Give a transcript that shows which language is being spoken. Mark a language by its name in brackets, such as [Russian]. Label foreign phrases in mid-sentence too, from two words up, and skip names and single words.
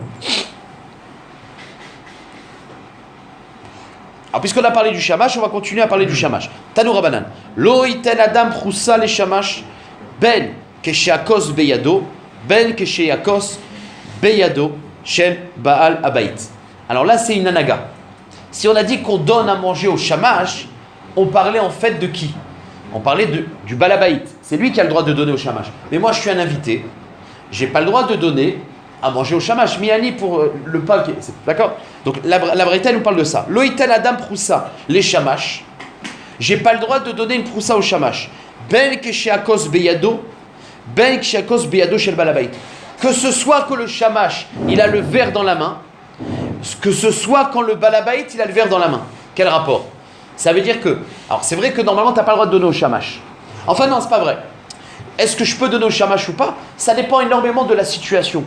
[French] Alors, puisqu'on a parlé du shamash, on va continuer à parler du shamash. [Hebrew] תנו רבנן. לא יתן אדם פרוסה לשמש, בין כשהכוס בידו, בין כשהכוס בידו, של בעל הבית. [French] Alors là, c'est une anaga. Si on a dit qu'on donne à manger au shamash, on parlait en fait de qui? On parlait du balabaït. C'est lui qui a le droit de donner au shamash. Mais moi, je suis un invité. J'ai pas le droit de donner à manger au shamash. Miani pour le pain. D'accord? Donc la Braïta nous parle de ça. [Hebrew] לא יתן אדם פרוסה, [French] les shamash. J'ai pas le droit de donner une proussa au shamash. [Hebrew] בין כשהכוס בידו, בין כשהכוס בידו של בעל הבית. [French] Que ce soit que le shamash, il a le verre dans la main, que ce soit quand le balabaït, il a le verre dans la main. Quel rapport? Ça veut dire que, alors c'est vrai que normalement tu n'as pas le droit de donner au shamash. Enfin non, c'est pas vrai. Est-ce que je peux donner au shamash ou pas? Ça dépend énormément de la situation.